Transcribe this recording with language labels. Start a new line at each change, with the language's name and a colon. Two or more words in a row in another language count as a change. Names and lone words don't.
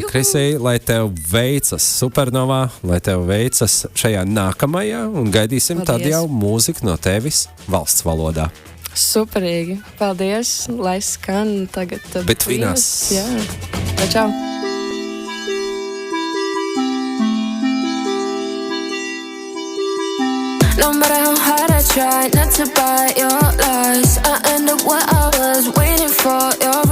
Latvian: Krisī, lai tev veicas Supernovā, lai tev veicas šajā nākamajā un gaidīsim tad jau mūziku no tevis valsts valodā. Superīgi. Paldies. Lai skan tagad. Betvinas. Jā. Čau.
English: No matter how hard I try not to buy your lies, I end up where I was waiting for you.